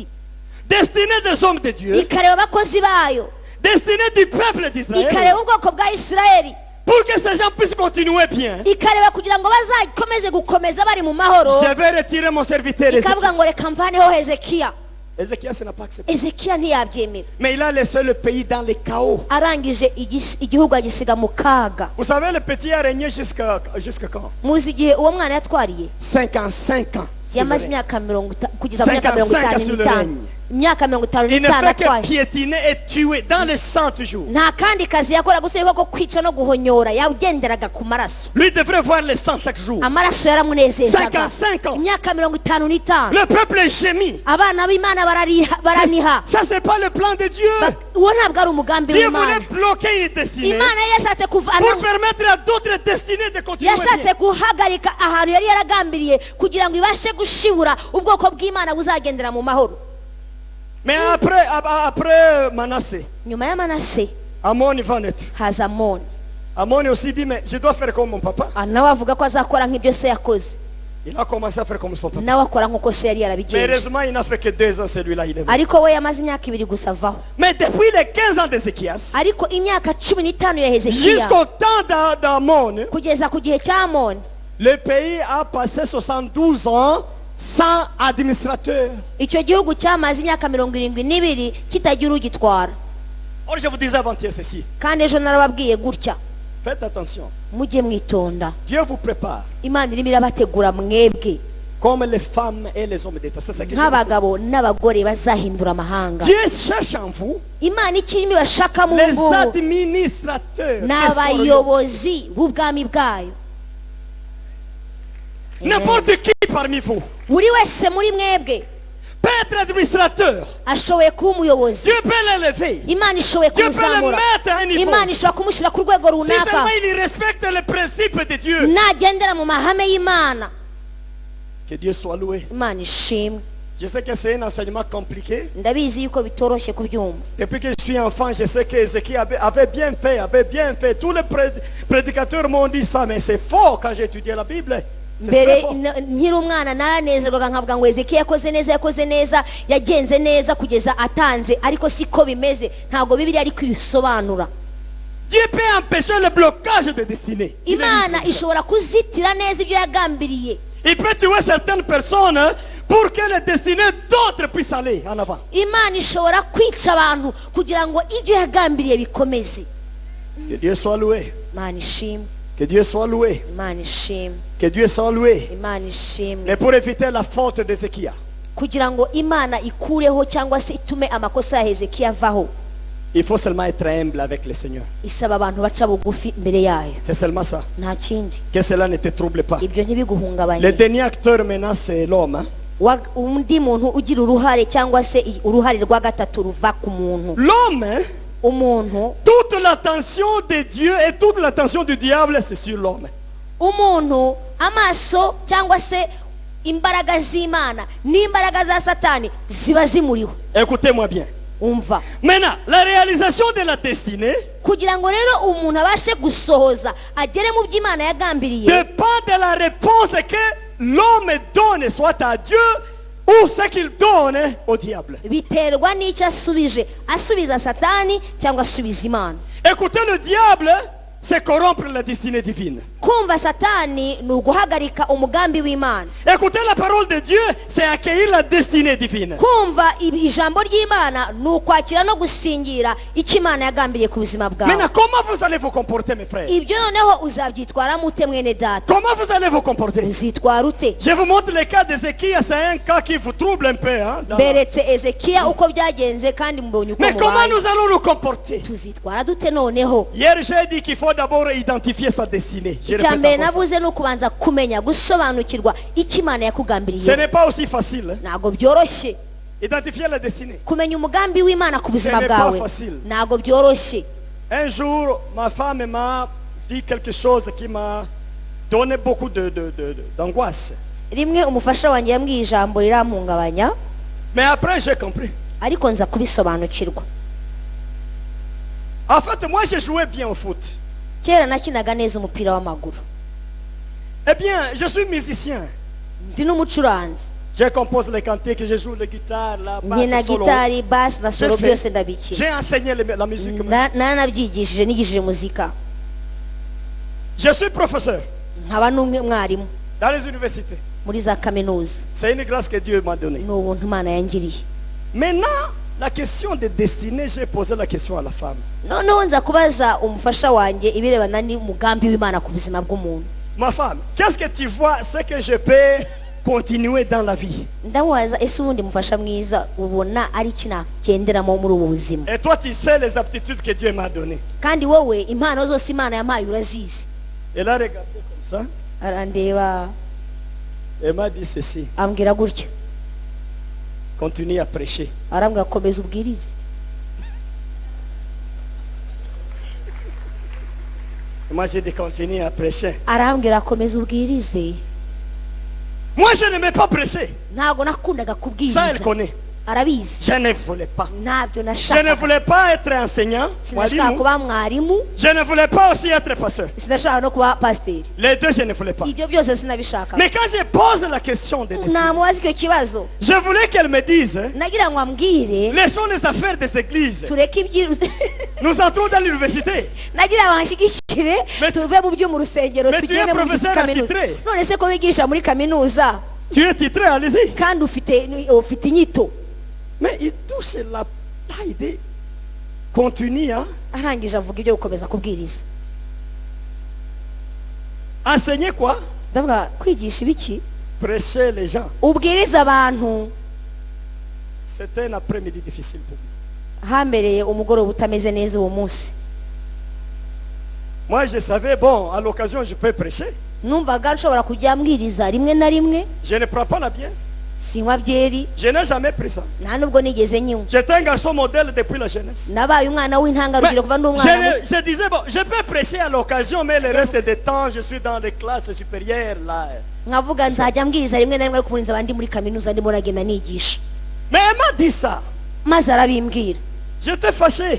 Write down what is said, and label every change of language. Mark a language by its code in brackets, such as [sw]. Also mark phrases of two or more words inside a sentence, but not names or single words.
[fr] destinées des hommes de Dieu, [rw] ikareba abakozi bayo [fr] destinées du peuple d'Israël, [rw] ikareba ubwoko bwa isirayeli [fr] pour que ces gens puissent continuer bien. [rw] ikareba kugira ngo bazakomeze gukomeza bari mu mahoro. [fr] Je vais retirer mon serviteur Ézéchiel. [rw] ikavuga ngo reka mvaneho hezekiya. [fr] Ézéchiel, ça n'a pas accepté. [rw] hezekiya ntiyabyemera. [fr] Mais il a laissé le pays dans le chaos. [rw] arangije igihugu agisiga mu kaga. [fr] Vous savez, le petit a régné jusqu'à quand? [rw] muzi igihe uwo mwana yatwariye [fr] 5 ans, 5 ans. [rw] yamaze imyaka kugeza mu myaka [fr] 55 sur le [rw] n'itanu. [fr] règne. [rw] imyaka 55 [fr] Il ne fait que [rw] atwaye. [fr] piétiner et tuer dans les 100 toujours. [rw] nta kandi kazi yakora gusa yuko kwica no guhonyora. yagenderaga ku maraso. [fr] Lui devrait voir les 100 chaque jour. [rw] amaraso yaramunezezaga. [fr] 55 ans. [rw] imyaka 55. [fr] Le peuple est gémi. [rw] abana b'imana baraniha. [fr] Ça, c'est pas le plan de Dieu. [rw] uwo ntabwo ari umugambi [fr] Dieu [rw] w'imana. [fr] voulait bloquer une destinée [rw] imana yari yashatse [fr] pour [rw] kuvanaho. [fr] permettre à d'autres destinées de continuer [rw] yashatse [fr] bien. [rw] guhagarika ahantu yari yaragambiriye kugira ngo ibashe gushibura ubwoko bw'imana buzagendera mu mahoro. [fr] Mais après Manassé, [rw] nyuma ya manase [fr] Amon va naître. [rw] haza amoni. [fr] Amon aussi dit, mais je dois faire comme mon papa. [rw] nawe avuga ko azakora nk'ibyo se yakoze. [fr] Il a commencé à faire comme son papa. [rw] nawe akora nk'uko se yari [fr] Mais [rw] yarabigenje. [fr] heureusement, il n'a fait que 2 ans, celui-là, il est mort. [rw] ariko we yamaze imyaka 2 gusa avaho. [fr] Mais depuis les 15 ans d'Ézéchias, [rw] ariko imyaka 15 ya hezekiya [fr] jusqu'au temps d'Amon, [rw] kugeza ku gihe cya amoni, [fr] le pays a passé 72 ans sans administrateur. [rw] icyo gihugu cyamaze imyaka 72 kitagira ugitwara. [fr] Or, je vous disais avant-hier ceci. [rw] kandi ejo narababwiye gutya, [fr] Faites attention. [rw] mujye mwitonda. [fr] Dieu vous prépare [rw] imana irimo irabategura mwebwe [fr] comme les femmes et les hommes d'État. C'est ce que je vous dis. [rw] nk'abagabo n'abagore bazahindura amahanga. [fr] Dieu cherche en vous [rw] imana ikirimo ibashaka mu [fr] les [rw] ngo [fr] administrateurs. [rw] n'abayobozi b'ubwami bwayo. [fr] N'importe qui parmi vous [rw] buri wese muri mwebwe [fr] peut être administrateur. [rw] ashoboye kuba umuyobozi. [fr] Dieu peut l'élever. [rw] imana ishoboye [fr] Dieu peut le [rw] kumuzamura. [fr] mettre à un niveau. [rw] imana ishobora kumushyira ku rwego [fr] Si [rw] runaka [fr] seulement il respecte les principes de Dieu. [rw] nagendera mu mahame y'imana. [fr] Que Dieu soit loué. [rw] imana ishimwe. [fr] Je sais que c'est un enseignement compliqué. [rw] ndabizi yuko bitoroshye kubyumva. [fr] Depuis que je suis enfant, je sais que Ézéchiel avait bien fait. Tous les prédicateurs m'ont dit ça, mais c'est faux quand j'ai étudié la Bible. C'est [rw] mbere [fr] très faux. [rw] nkiri umwana naranezerwaga nkavuga ngo hezekiya yakoze neza yagenze neza kugeza atanze, ariko siko bimeze. ntabwo bibiliya ariko ibisobanura. [fr] Dieu peut empêcher le blocage de destinée. [rw] imana ishobora kuzitira neza ibyo yagambiriye. [fr] Il peut tuer certaines personnes pour que les destinées d'autres puissent aller en avant. [rw] imana ishobora kwica abantu kugira ngo ibyo yagambiriye bikomeze. [fr] Que Dieu soit loué. [rw] imana ishimwe. [fr] Que Dieu soit loué. [rw] imana ishimwe. [fr] Que Dieu soit loué. [rw] imana ishimwe. [fr] Mais pour éviter la faute d'Ézéchiel, [rw] kugira ngo imana ikureho cyangwa se itume amakosa ya hezekiya avaho, [fr] il faut seulement être humble avec le Seigneur. [rw] isaba abantu baca bugufi imbere yayo. [fr] C'est seulement ça. [rw] nta kindi. [fr] Que cela ne te trouble pas. [rw] ibyo [fr] Le [rw] ntibiguhungabanye. [fr] dernier acteur maintenant, c'est l'homme. Hein. [rw] undi muntu ugira uruhare cyangwa se uruhare rwa gatatu ruva ku muntu. [fr] L'homme, [rw] umuntu [fr] toute l'attention de Dieu et toute l'attention du diable, c'est sur l'homme. [rw] umuntu amaso cyangwa se imbaraga z'Imana n'imbaraga za Satani ziba zimuriho. [fr] Écoutez-moi bien. [rw] Umva, [fr] Maintenant, la réalisation de la destinée [rw] kugira ngo rero umuntu abashe gusohoza agere mu by'Imana yagambiriye, [fr] dépend de la réponse que l'homme donne, soit à Dieu ou ce qu'il donne au diable. [rw] biterwa n'icyo asubije, asubiza Satani cyangwa asubiza Imana. [fr] Écoutez, le diable, c'est corrompre la destinée divine. [rw] Kumva Satani ni uguhagarika umugambi w'Imana. [fr] Écoutez, la parole de Dieu, c'est accueillir la destinée divine. [rw] Kumva ijambo ry'Imana ni ukwakira no gusingira icyo Imana yagambiriye ku buzima bwawe. [fr] Maintenant, comment vous allez vous comporter, mes frères? [rw] Ibyo noneho uzabyitwaramo ute mwene data? [fr] Comment vous allez vous comporter? [rw] Uzitwara ute? [fr] Je vous montre le cas d'Ézéchias, c'est un cas qui vous trouble un peu. Hein, [rw] Beretse Ezekiya uko byagenze kandi mbonye uko [fr] mais comment [rw] mubaye. [fr] nous allons nous comporter? [rw] Tuzitwara dute noneho? [fr] Hier, j'ai dit qu'il faut d'abord identifier sa destinée. Je [rw] Icya [fr] répète [rw] mbere [fr] encore ça. [rw] navuze ni ukubanza kumenya gusobanukirwa icyo Imana [fr] Ce [rw] yakugambiriye. [fr] n'est pas aussi facile. Hein. [rw] Ntabwo byoroshye [fr] Identifier la destinée. [rw] kumenya umugambi w'Imana ku buzima [fr] Ce n'est pas [rw] bwawe. [fr] facile. [rw] Ntabwo byoroshye. [fr] Un jour, ma femme m'a dit quelque chose qui m'a donné beaucoup d'angoisse. [rw] Rimwe umufasha wanjye yambwiye ijambo rirampungabanya, [fr] Mais après, j'ai compris. [rw] ariko nza kubisobanukirwa. [fr] En fait, moi, j'ai joué bien au foot. [rw] Kera nakinaga neza umupira w'amaguru, [fr] Eh bien, je suis musicien. [rw] ndi n'umucuranzi, [fr] Je compose les cantiques, je joue la guitare, la [rw] nkina [fr] basse, solo. [rw] gitari, bass na solo, [fr] J'ai fait- [rw] byose ndabikina. [fr] J'ai enseigné la musique. [rw] Naranabyigishije, nigishije muzika, [fr] Je suis professeur [rw] nkaba n'umwe mwarimu [fr] dans les universités. [rw] muri za kaminuza. [fr] C'est une grâce que Dieu m'a donnée. [rw] Ni ubuntu Imana yangiriye. [fr] Maintenant, la question de destinée, j'ai posé la question à la femme. [rw] Noneho nza kubaza umufasha wanjye ibirebana n'umugambi w'Imana ku buzima bw'umuntu. [fr] Ma femme, qu'est-ce que tu vois, ce que je peux continuer dans la vie? [rw] Ndamubaza, ese ubundi mufasha mwiza ubona ari iki nagenderamo muri ubu buzima? [fr] Et toi, tu sais les aptitudes que Dieu m'a données. [rw] Kandi wowe impano zose Imana yampaye urazizi. [fr] Elle a regardé comme ça [rw] Arandeba [fr] et m'a dit ceci. [rw] ambwira gutya, [fr] Continue à prêcher. [rw] arambwira komeza ubwirize. [fr] Moi, j'ai dit continue à prêcher. [rw] Arambwira komeza ubwirize. [fr] Moi, je n'aimais pas prêcher. [rw] Ntabwo nakundaga [fr] Ça, [rw] kubwiriza. [fr] elle connaît. [rw] Arabizi. [fr] Je ne voulais pas. [rw] Ntabyo [fr] Je ne [rw] nashakaga. [fr] voulais pas être enseignant. [rw] Sinashaka mwalimu. kuba mwarimu, [fr] Je ne voulais pas aussi être pasteur. [rw] sinashaka no kuba pasiteri. [fr] Les deux, je ne voulais pas. [rw] Ibyo byose sinabishaka. [fr] Mais quand je pose la question de destinée, [rw] Namubaza icyo kibazo, [fr] je voulais qu'elle me dise, [rw] nagira ngo ambwire [fr] laissons les affaires des églises. [rw] tureke ibyiru. [fr] Nous entrons dans l'université. [rw] Nagira banshigikire [fr] Mais- [rw] tuve mu byo mu rusengero [fr] Mais tu [rw] tugende [fr] es [rw] mu [fr] professeur [rw] kaminuza. [fr] attitré. [rw] None se ko wigisha muri kaminuza [fr] Tu es titré, allez-y. [rw] kandi ufite inyito? [fr] Mais il touche la taille des... Continue, hein. [rw] Arangije avuga ibyo gukomeza kubwiriza. [fr] Enseigner quoi? [rw] Ndavuga, kwigisha ibiki? [fr] Prêcher les gens. [rw] Ubwiriza abantu. [fr] C'était un après-midi difficile pour moi. [rw] Hambereye umugoroba utameze neza uwo munsi. [fr] Moi, je savais, bon, à l'occasion, je peux prêcher. [rw] Numvaga nshobora kujya mbwiriza rimwe na rimwe, [fr] Je ne prends pas la bière. [rw] sinywa byeri, [fr] Je n'ai jamais pris ça. [rw] nta nubwo nigeze nyinywa. [fr] J'étais un garçon modèle depuis la jeunesse. [rw] Nabaye umwana w'intangarugero kuva ndi umwana muto. [fr] Je disais, bon, je peux prêcher à l'occasion, mais le reste du temps, je suis dans les classes supérieures, là. [rw] Nkavuga nzajya mbwiriza rimwe na rimwe ariko ubundi nzaba ndi muri kaminuza ndimo nagenda nigisha. [fr] Mais elle m'a dit ça. [rw] Maze arabimbwira, [fr] J'étais fâché.